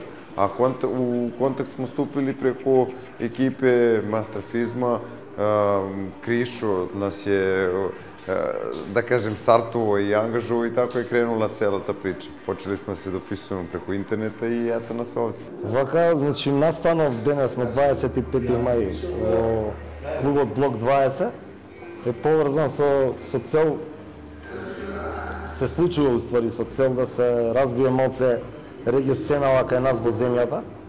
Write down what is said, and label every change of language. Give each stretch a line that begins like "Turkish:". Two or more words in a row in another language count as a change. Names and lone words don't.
Serbian: A u kontakt smo stupili preko ekipe Mastrafizma, Krišo nas je, da kažem, startovao i angažovao i tako je krenula cela ta priča. Počeli smo se dopisujemo preko interneta i eto nas ovde.
Macedonian: Вака, значи, настанов денес на 25 мај во клубот Блок 20 е поврзан со цел, се случува уствари со цел да се развие малце реге сцена кај нас во земјата.